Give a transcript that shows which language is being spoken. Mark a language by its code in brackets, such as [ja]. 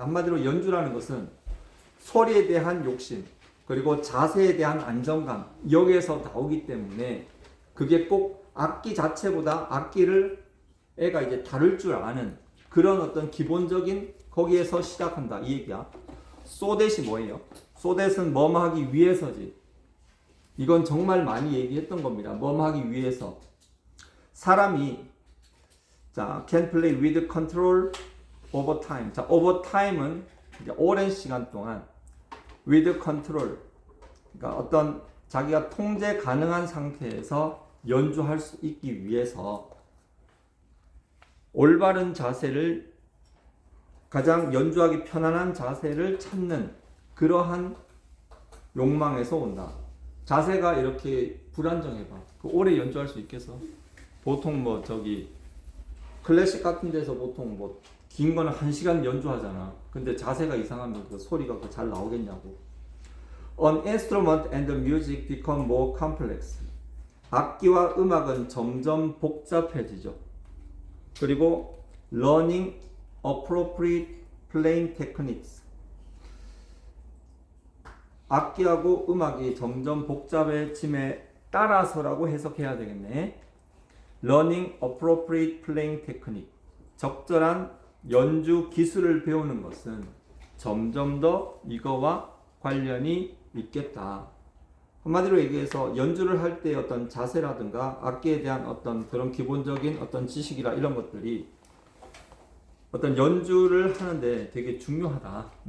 [ko] 한마디로 연주라는 것은 소리에 대한 욕심, 그리고 자세에 대한 안정감, 여기에서 나오기 때문에 그게 꼭 악기 자체보다 악기를 애가 이제 다룰 줄 아는 그런 어떤 기본적인 거기에서 시작한다 이 얘기야. 소댓이 뭐예요? 소댓은 뭐뭐하기 위해서지. 이건 정말 많이 얘기했던 겁니다. 뭐뭐하기 위해서. 사람이 [en] can play with control over time. [ko] over time은 이제 오랜 시간 동안 with control, 그러니까 어떤 자기가 통제 가능한 상태에서 연주할 수 있기 위해서 올바른 자세를, 가장 연주하기 편안한 자세를 찾는 그러한 욕망에서 온다. 자세가 이렇게 불안정해봐. 오래 연주할 수 있겠어? 보통 클래식 같은 데서 보통 긴 거는 1시간 연주하잖아. 근데 자세가 이상하면 그 소리가 잘 나오겠냐고. [en] An instrument and the music become more complex. [ko] 악기와 음악은 점점 복잡해지죠. 그리고 [en] learning appropriate playing techniques. [ko] 악기하고 음악이 점점 복잡해짐에 따라서라고 해석해야 되겠네. [en] learning appropriate playing technique. [ko] 적절한 연주 기술을 배우는 것은 점점 더 이거와 관련이 있겠다. 한마디로 얘기해서 연주를 할 때 어떤 자세라든가 악기에 대한 어떤 그런 기본적인 어떤 지식이라 이런 것들이 어떤 연주를 하는데 되게 중요하다.